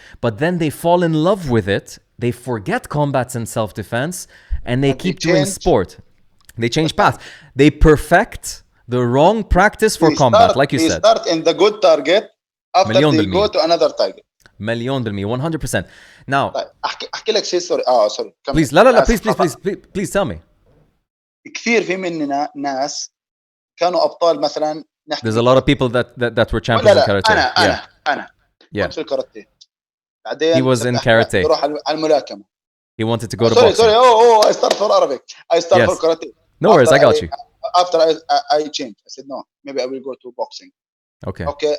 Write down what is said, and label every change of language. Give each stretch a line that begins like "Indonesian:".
English: But then they fall in love with it, they forget combats and self-defense, and they keep doing sport. They change path. They perfect the wrong practice for combat, like you said. They start in the good target, after they go to another target.
Arabic: مليون بالمية 100%.
English: Now,
Arabic: احكي لك شيء
English: sorry sorry please
Arabic: لا
English: please tell me.
Arabic: كثير في مننا ناس كانوا ابطال مثلا.
English: There's a lot of people that were champions in karate.
Arabic: انا كنت في الكاراتيه. بعدين
English: he was in karate.
Arabic: يروح على الملاكمه.
English: He wanted to go to boxing. Sorry. I start for Arabic. I start for karate. No worries, I got you. After I changed, I said no, maybe I will go to boxing. Okay.